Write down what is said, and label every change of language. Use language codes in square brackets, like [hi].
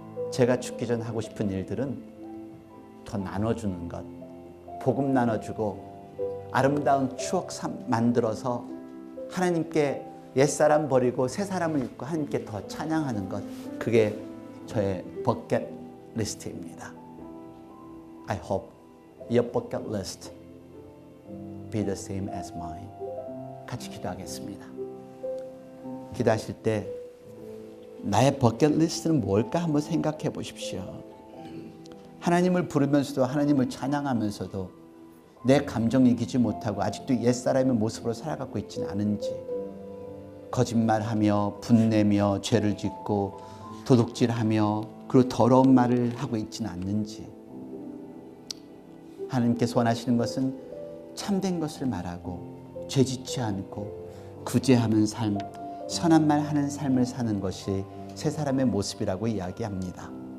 [ko] 제가 죽기 전 하고 싶은 일들은 더 나눠주는 것, 복음 나눠주고 아름다운 추억 만들어서 하나님께 옛사람 버리고 새사람을 입고 하나님께 더 찬양하는 것, 그게 저의 버킷 리스트입니다. [en] I hope your bucket list be the same as mine. [ko] 같이 기도하겠습니다. 기도하실 때 나의 버킷 리스트는 뭘까 한번 생각해 보십시오. 하나님을 부르면서도 하나님을 찬양하면서도 내 감정 이기지 못하고 아직도 옛사람의 모습으로 살아가고 있지는 않은지, 거짓말하며 분내며 죄를 짓고 도둑질하며 그리고 더러운 말을 하고 있지는 않는지, 하나님께서 원하시는 것은 참된 것을 말하고 죄짓지 않고 구제하는 삶, 선한 말 하는 삶을 사는 것이 새 사람의 모습이라고 이야기합니다.